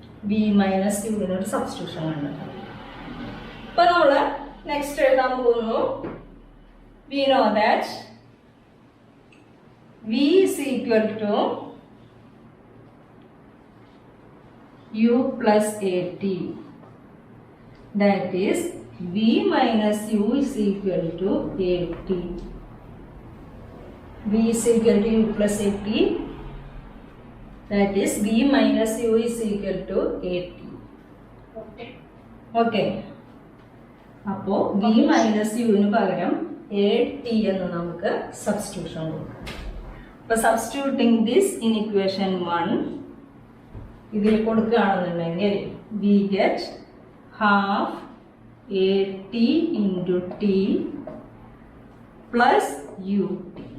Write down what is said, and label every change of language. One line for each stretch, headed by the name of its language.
Malayalam: V minus യുവിനൊരു substitution കണ്ടെത്തണം. അപ്പൊ നമ്മള് നെക്സ്റ്റ് എഴുതാൻ പോകുന്നു.
English: We know that v is equal to u plus at. That is v minus u is equal to at. v is equal to u plus at. That is b minus u is equal to at. Okay.
Malayalam: അപ്പോൾ b minus u ന് പകരം at എന്ന് നമുക്ക് substitution കൊടുക്കാം. അപ്പോൾ
English: substituting this in equation 1
Malayalam: ഇതിൽ കൊടുക്കുകയാണെന്നുണ്ടെങ്കിൽ
English: we get half at into t plus ut.